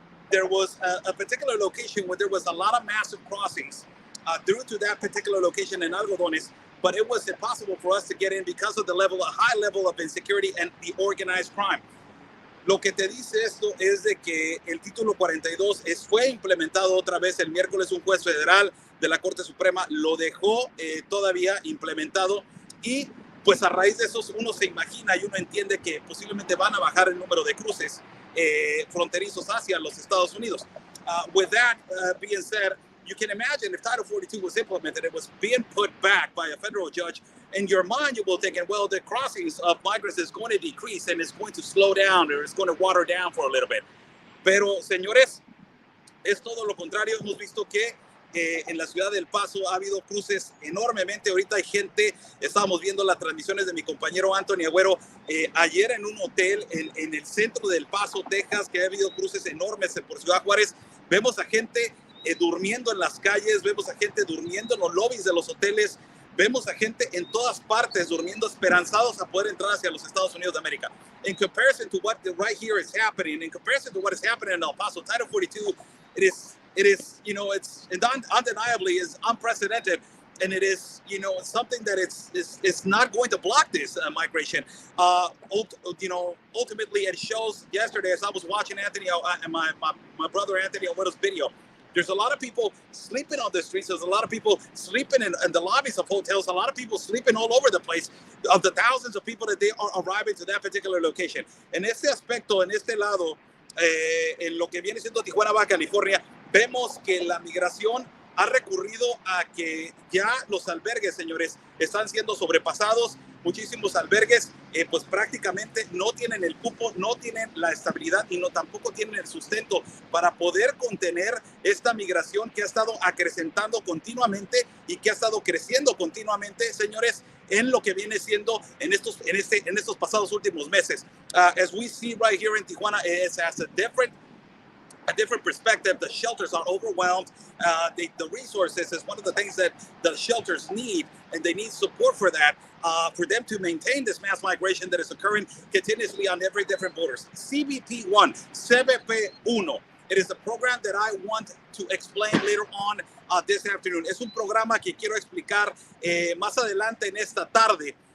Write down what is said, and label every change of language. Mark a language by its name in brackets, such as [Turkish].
[English] There was a particular location where there was a lot of massive crossings through to that particular location in Algodones, but it was impossible for us to get in because of the high level of insecurity and the organized crime. [Spanish] Lo que te dice esto es de que el título 42 fue implementado otra vez el miércoles. Un juez federal de la Corte Suprema lo dejó todavía implementado, y pues a raíz de eso uno se imagina y uno entiende que posiblemente van a bajar el número de cruces fronterizos hacia los Estados Unidos. [English] With that being said, you can imagine if Title 42 was implemented, it was being put back by a federal judge. In your mind, you will think, well, the crossings of migrants is going to decrease and it's going to slow down, or it's going to water down for a little bit. [Spanish] Pero, señores, es todo lo contrario. Hemos visto que en la ciudad del Paso ha habido cruces enormemente. Ahorita hay gente, estábamos viendo las transmisiones de mi compañero Anthony Agüero ayer en un hotel en el centro del Paso, Texas, que ha habido cruces enormes por Ciudad Juárez. Vemos a gente durmiendo en las calles, vemos a gente durmiendo en los lobbies de los hoteles, vemos a gente en todas partes durmiendo, esperanzados a poder entrar hacia los Estados Unidos de América. [English] In comparison to what right here is happening, in comparison to what is happening in El Paso, Title 42, it is, you know, it's undeniably is unprecedented, and it is, you know, something that it's not going to block this migration. You know, ultimately, it shows. Yesterday, as I was watching Anthony and my brother Anthony Agüero's video, there's a lot of people sleeping on the streets. There's a lot of people sleeping in the lobbies of hotels. A lot of people sleeping all over the place, of the thousands of people that they are arriving to that particular location. [Spanish] En este aspecto, en este lado, en lo que viene siendo Tijuana, Baja California, vemos que la migración ha recurrido a que ya los albergues, señores, están siendo sobrepasados. Muchísimos albergues pues prácticamente no tienen el cupo, no tienen la estabilidad y no tampoco tienen el sustento para poder contener esta migración que ha estado acrecentando continuamente y que ha estado creciendo continuamente, señores, en lo que viene siendo en estos pasados últimos meses. [English] As we see right here in Tijuana, it has a different perspective. The shelters are overwhelmed. The resources is one of the things that the shelters need, and they need support for that, for them to maintain this mass migration that is occurring continuously on every different borders. CBP1, CBP1. It is a program that I want to explain later on this afternoon. [Spanish] Es un programa que quiero explicar más adelante en esta tarde.